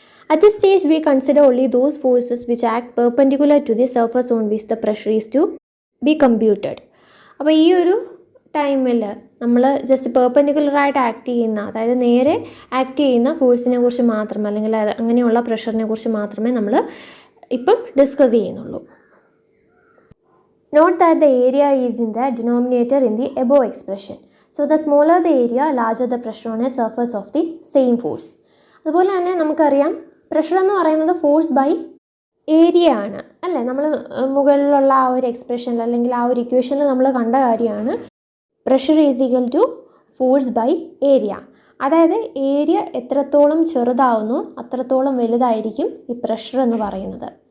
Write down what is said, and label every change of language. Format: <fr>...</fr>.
<en>At this stage we consider only those forces which act perpendicular to the surface on which the pressure is to be computed.</en> <ml>അപ്പോൾ ഈ ഒരു ടൈമിൽ നമ്മൾ just പെർപെൻഡിക്കുലറായിട്ട് act ചെയ്യുന്ന, അതായത് നേരെ ആക്ട് ചെയ്യുന്ന ഫോഴ്സിനെ കുറിച്ച് മാത്രം, അല്ലെങ്കിൽ അങ്ങനെയുള്ള പ്രഷറിനെ കുറിച്ച് മാത്രമേ നമ്മൾ ഇപ്പം ഡിസ്കസ് ചെയ്യുന്നുള്ളൂ.</ml> <en>Note that the area is in the denominator in the above expression. So the smaller the area, larger the pressure on a surface of the same force.</en> <ml>അതുപോലെ തന്നെ നമുക്കറിയാം പ്രഷർ എന്ന് പറയുന്നത് ഫോഴ്സ് ബൈ ഏരിയ ആണ് അല്ലേ. നമ്മൾ മുകളിലുള്ള ആ ഒരു എക്സ്പ്രഷനിൽ അല്ലെങ്കിൽ ആ ഒരു ഇക്വേഷനിൽ നമ്മൾ കണ്ട കാര്യമാണ്</ml> <en>Pressure is equal to force by area.</en> <ml>അതായത് ഏരിയ എത്രത്തോളം ചെറുതാവുന്നു അത്രത്തോളം വലുതായിരിക്കും ഈ പ്രഷർ എന്ന് പറയുന്നത്.</ml>